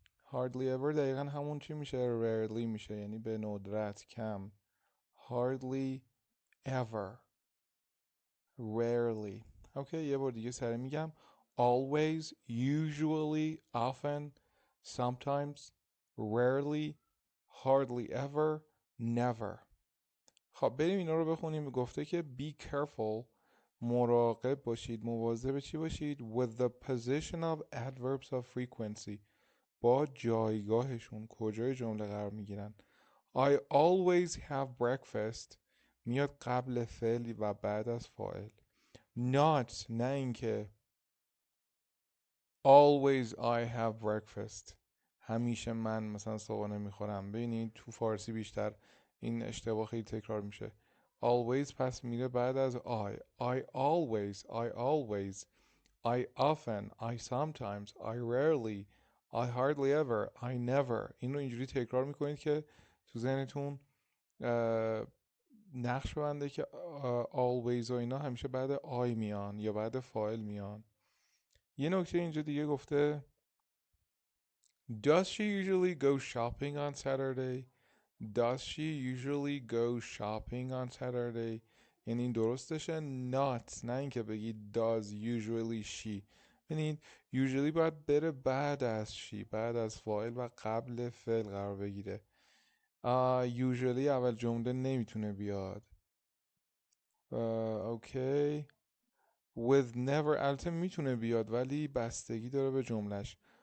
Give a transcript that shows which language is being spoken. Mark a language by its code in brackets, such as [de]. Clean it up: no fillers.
[fa] hardly ever دقیقا همون چی میشه rarely میشه یعنی به ندرت کم. [en] hardly ever rarely. [fa] اوکی یه بار دیگه سری میگم. [en] always usually often sometimes rarely hardly ever never. [fa] خب بریم اینا رو بخونیم. گفته که [en] be careful [fa] مراقب باشید مواظب چی باشید [en] with the position of adverbs of frequency [fa] با جایگاهشون کجای جمله قرار میگیرن. [en] I always have breakfast [fa] میاد قبل فعل و بعد از فاعل. not نه اینکه [en] always I have breakfast [fa] همیشه من مثلا صبحانه میخورم. ببینید تو فارسی بیشتر این اشتباه خیلی تکرار میشه. [en] always [fa] پس میره بعد از [en] I always I often I sometimes I rarely I hardly ever I never. [fa] این رو اینجوری تکرار میکنید که تو ذهنتون نقش بنده که always و اینا همیشه بعد I میان یا بعد فاعل میان. یه نکته اینجا دیگه گفته [en] Does she usually go shopping on Saturday؟ Does she usually go shopping on Saturday؟ یعنی این درستشه not نه اینکه بگید does usually she. [fa] ببینید usually باید بره بعد از she بعد از فاعل و قبل فعل قرار بگیره. usually اول جمله نمیتونه بیاد. اوکی with never البته میتونه بیاد ولی بستگی داره به جملش.